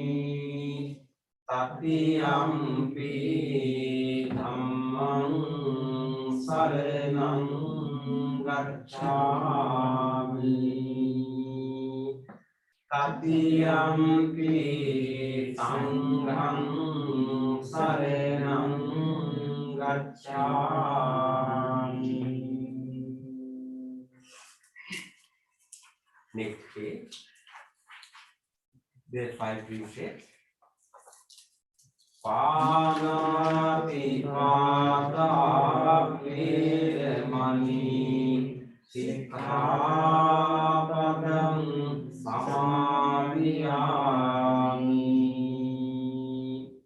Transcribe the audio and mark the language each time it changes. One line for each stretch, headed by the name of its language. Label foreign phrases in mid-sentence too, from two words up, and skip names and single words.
Pali: Tatiyampi dhammang saranam gacchami. Tatiyampi sangham saranam gacchami.
English: Next page. There are 5 precepts.
Pali: Panati pata veramani sikkhapadam samadhiyami.